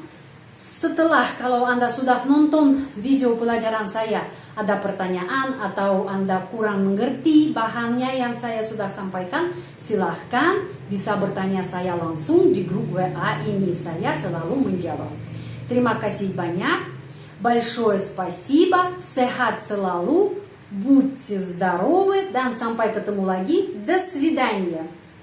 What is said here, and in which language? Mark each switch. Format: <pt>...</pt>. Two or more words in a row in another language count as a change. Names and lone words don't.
<id>Setelah kalau Anda sudah nonton video pelajaran saya, ada pertanyaan atau Anda kurang mengerti bahannya yang saya sudah sampaikan, silahkan bisa bertanya saya langsung di grup WA ini. Saya selalu menjawab. Terima kasih banyak.</id> <ru>Большое спасибо.</ru> <id>Sehat selalu.</id> <ru>Будьте здоровы.</ru> <id>Dan sampai ketemu lagi.</id> <ru>До свидания.</ru>